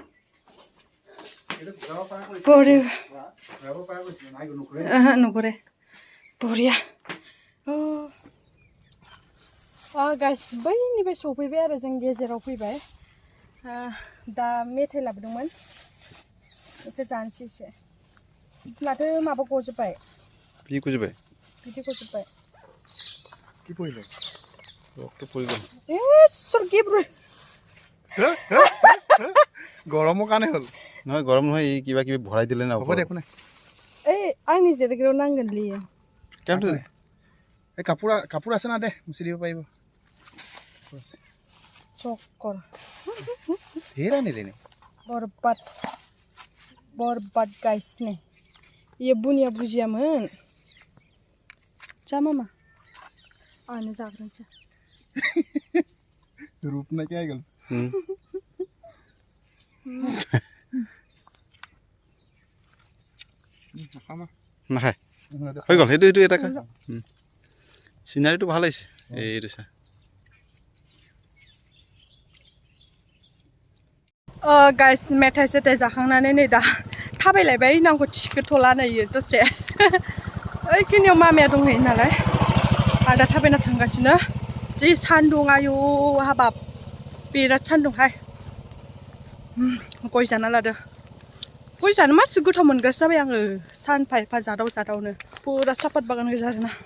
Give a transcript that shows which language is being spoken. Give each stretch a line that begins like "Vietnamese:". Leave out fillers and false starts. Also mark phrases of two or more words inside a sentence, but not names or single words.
Bodo: बरिया नुगुरे बरिया गाइस बैनिफ्राय सफैबाय आरो जों गेजेराव फैबाय दा मेथाइ लाबोदोंमोन बेखौ जानोसै एसे माथो माबा गजोब्बाय बिदि गजोब्बाय
Bangla: কি পড়লো রক্ত পড়লো সর কি ব্রো
Assamese: গরমও কানে হল নহয় গরম নহয় এই কিবা কিবি ভৰাই দিলে না হ'ব দেখো না এই আনি যে দেখো নাঙ্গন লিয়ে কেমন এই কাপোৰ আছে না দে মুছি দিব পাৰিব চক্কৰ ধেৰ আনিলে নে
Bodo: बरबाद गाइस ने ये बुनिया बुजियामोन जा मामा आनो जाग्रोनोसै
Hindi: रूप ना क्या गल
Assamese: নাখায় হৈ গ'ল সেইটো এটা খা সিনাৰিটো ভাল হৈছে এইটো চা
Bodo: गाइस मेथाइ सेथाइ जाखांनानै नै दा थाबायलायबाय नांगौ थिखोथ'ला नै दसे ओइखिनियाव मामाया दंहैयो नालाय आं दा थाबायना थांगासिनो जि सान्दुं आयु हाबाब बिराद सान्दुंहाय गय जाना लादो गय जानो मासि गोथाव मोनग्रासो जाबाय आङो सानफा एफा जादावनो पुरा सापात बागान गोजा आरोना